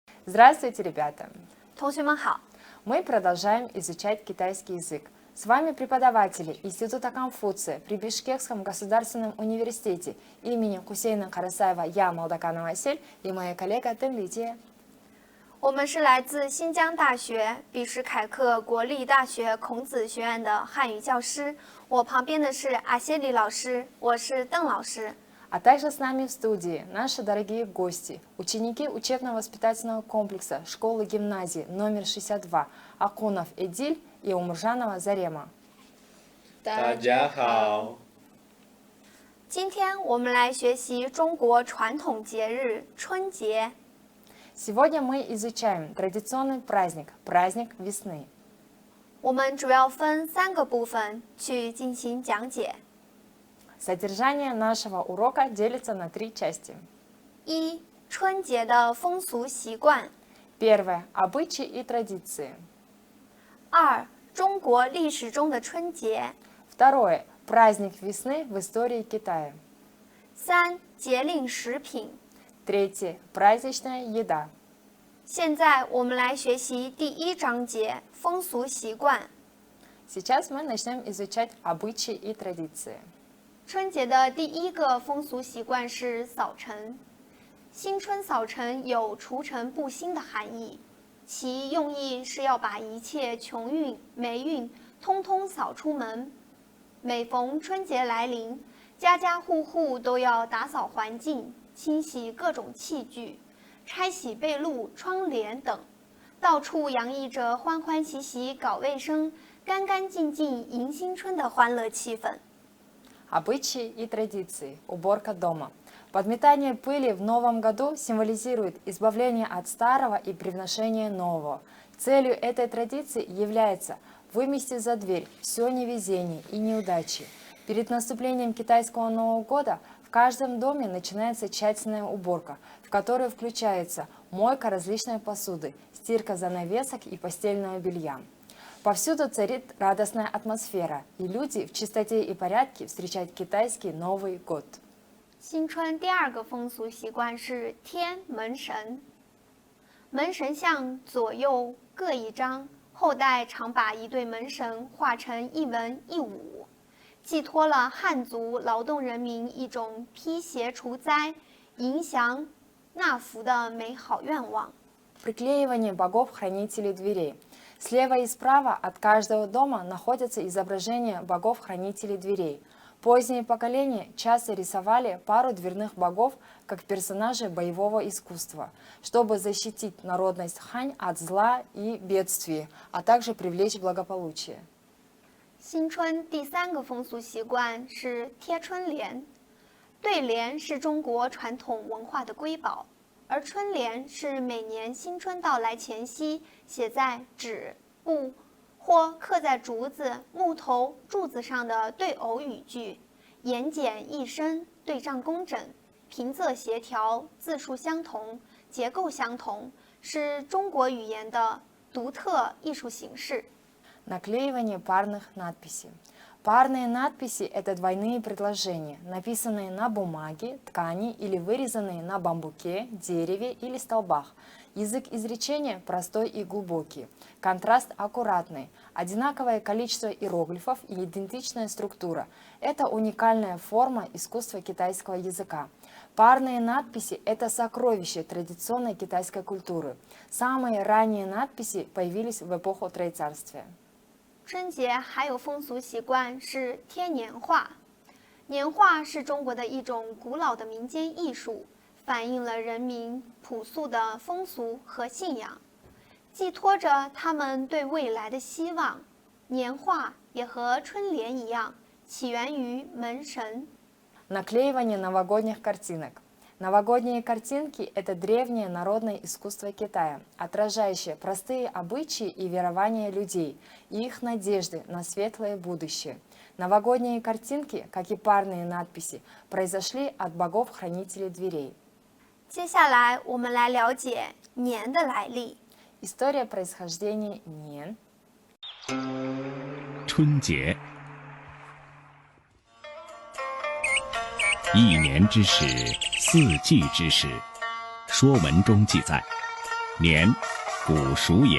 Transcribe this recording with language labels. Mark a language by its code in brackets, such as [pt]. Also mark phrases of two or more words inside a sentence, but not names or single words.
[ru] Здравствуйте, ребята! [zh] 同学们好， [ru] Мы продолжаем изучать китайский язык. С вами преподаватели Института Конфуция при Бишкекском государственном университете имени Хусейна Карасаева, я, Молдоканова Асель, и моя коллега Темлития. [zh] 我们是来自新疆大学比什凯克国立大学孔子学院的汉语教师。我旁边的是阿谢里老师，我是邓老师。 [ru] А также с нами в студии наши дорогие гости, ученики учебно-воспитательного комплекса школы-гимназии номер 62 Акунов Эдиль и Умуржанова Зарема. [zh] 大家好。今天我们来学习中国传统节日春节。 [ru] Сегодня мы изучаем традиционный праздник, праздник весны. [zh] 我们主要分3个部分去进行讲解。 [ru] Содержание нашего урока делится на 3 части. [zh] 1. 春节的风俗习惯。 [ru] Первое. Обычаи и традиции. [zh] 2. 中国历史中的春节。 [ru] Второе. Праздник весны в истории Китая. [zh] 3. 节令食品。 [ru] Третье. Праздничная еда. [zh] 现在我们来学习第1章节风俗习惯。 [ru] Сейчас мы начнем изучать обычаи и традиции. [zh] 春节的第1个风俗习惯是扫尘。新春扫尘有除尘布新的含义，其用意是要把一切穷运、霉运通通扫出门。每逢春节来临，家家户户都要打扫环境，清洗各种器具，拆洗被褥、窗帘等，到处洋溢着欢欢喜喜搞卫生、干干净净迎新春的欢乐气氛。 [ru] Обычаи и традиции. Уборка дома. Подметание пыли в новом году символизирует избавление от старого и привношение нового. Целью этой традиции является вымести за дверь все невезение и неудачи. Перед наступлением китайского Нового года в каждом доме начинается тщательная уборка, в которую включается мойка различной посуды, стирка занавесок и постельного белья. Повсюду царит радостная атмосфера, и люди в чистоте и порядке встречают китайский Новый год. [zh] 新春第2个风俗习惯是贴门神。门神像左右各一张，后代常把一对门神画成一文一武，寄托了汉族劳动人民一种辟邪除灾、迎祥纳福的美好愿望。 [ru] Приклеивание богов-хранителей дверей. Слева и справа от каждого дома находятся изображения богов-хранителей дверей. Поздние поколения часто рисовали пару дверных богов как персонажей боевого искусства, чтобы защитить народность хань от зла и бедствий, а также привлечь благополучие. [zh] 新春第3个风俗习惯是贴春联。对联是中国传统文化的瑰宝。而春联是每年新春到来前夕写在纸、布或刻在竹子、木头、柱子上的对偶语句，言简意深，对仗工整，平仄协调，字数相同，结构相同，是中国语言的独特艺术形式。 [ru] Наклеивание парных надписей. Парные надписи – это двойные предложения, написанные на бумаге, ткани или вырезанные на бамбуке, дереве или столбах. Язык изречения простой и глубокий, контраст аккуратный, одинаковое количество иероглифов и идентичная структура. Это уникальная форма искусства китайского языка. Парные надписи – это сокровище традиционной китайской культуры. Самые ранние надписи появились в эпоху Троецарствия. [zh] 春节还有风俗习惯是贴年画。年画是中国的一种古老的民间艺术，反映了人民朴素的风俗和信仰，寄托着他们对未来的希望。年画也和春联一样，起源于门神。 [ru] Наклеивание новогодних картинок. Новогодние картинки – это древнее народное искусство Китая, отражающее простые обычаи и верования людей и их надежды на светлое будущее. Новогодние картинки, как и парные надписи, произошли от богов-хранителей дверей. [zh] 接下来我们来了解年的来历。 [ru] История происхождения Нен. [zh] 春节，一年之始，四季之始。《说文》中记载， 年，谷熟也。